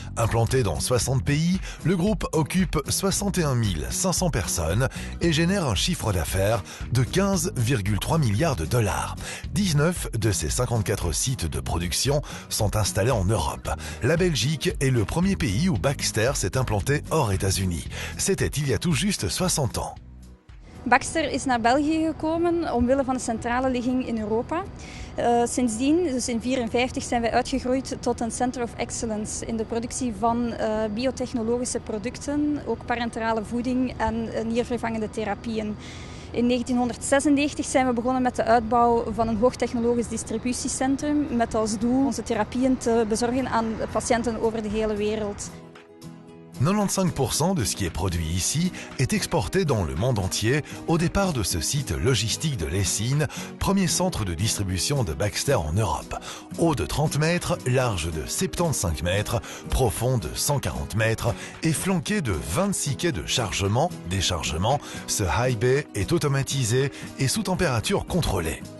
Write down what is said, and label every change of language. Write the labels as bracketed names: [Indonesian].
[French] Implanté dans 60 pays, le groupe occupe 61 500 personnes et génère un chiffre d'affaires de 15,3 milliards de dollars. 19 de ses 54 sites de production sont installés en Europe. La Belgique est le premier pays où Baxter s'est implanté hors États-Unis. C'était il y a tout juste 60 ans. [Dutch] Baxter is naar België gekomen omwille van de centrale ligging in Europa. Sindsdien, dus in 1954, zijn wij uitgegroeid tot een Center of Excellence in de productie van biotechnologische producten, ook parenterale voeding en niervervangende therapieën. In 1996 zijn we begonnen met de uitbouw van een hoogtechnologisch distributiecentrum met als doel onze therapieën te bezorgen aan patiënten over de hele wereld. [French] 95% de ce qui est produit ici est exporté dans le monde entier au départ de ce site logistique de Lessines, premier centre de distribution de Baxter en Europe. Haut de 30 mètres, large de 75 mètres, profond de 140 mètres et flanqué de 26 quais de chargement, déchargement, ce high bay est automatisé et sous température contrôlée.